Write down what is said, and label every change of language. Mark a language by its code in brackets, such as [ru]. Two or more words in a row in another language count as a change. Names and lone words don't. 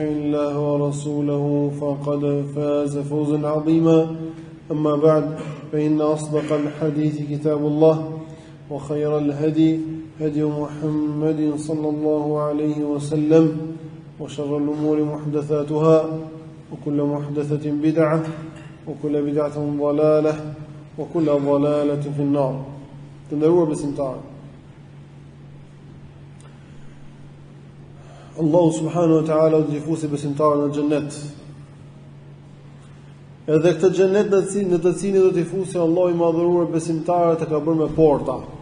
[ar] الله ورسوله فقد فاز فوزا عظيما أما بعد فإن أصدق الحديث كتاب الله وخير الهدي هدي محمد صلى الله عليه وسلم وشر الأمور محدثاتها وكل محدثة بدعة وكل بدعة ضلالة وكل ضلالة في النار. [sq] Të nderuar besimtarë, Allahu [ar] سبحانه وتعالى [sq] do t'i fusë besimtarët në xhennet. Edhe këtë xhennet në të cilin do t'i fusë Allahu i madhëruar besimtarët e ka bërë me porta.